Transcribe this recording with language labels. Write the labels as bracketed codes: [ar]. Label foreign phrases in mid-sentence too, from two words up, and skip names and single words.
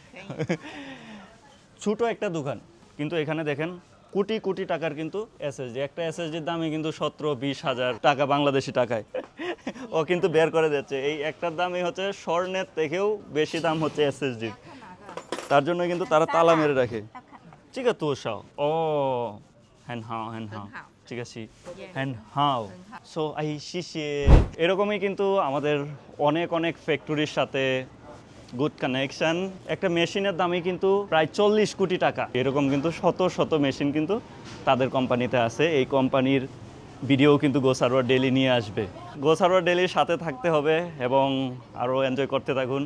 [bn] ছোট একটা দোকান কিন্তু এখানে দেখেন কোটি কোটি টাকার কিন্তু এসএসডি। একটা এসএসডির দামই কিন্তু 17-20 হাজার টাকা বাংলাদেশি টাকায়। ও কিন্তু বের করে দিচ্ছে এই একটার দামই হচ্ছে স্বর্ণের থেকেও বেশি দাম হচ্ছে এসএসডির। [zh] 看哪个？ [bn] তার জন্য কিন্তু তারা তালা মেরে রাখে। [zh] 要看这个多少？哦，很好，很好很好，这个是 [en] Yeah. [zh] 很好。 [bn] So [zh] 哎，谢谢。 [bn] এরকমই কিন্তু আমাদের অনেক অনেক ফ্যাক্টরির সাথে [en] good connection. [bn] একটা মেশিনের দামই কিন্তু প্রায় 40 কোটি টাকা। এরকম কিন্তু শত শত মেশিন কিন্তু তাদের কোম্পানিতে আছে। এই কোম্পানির ভিডিও কিন্তু গো সারোয়ার ডেইলি নিয়ে আসবে। গো সারোয়ার ডেইলির সাথে থাকতে হবে এবং আরও এনজয় করতে থাকুন।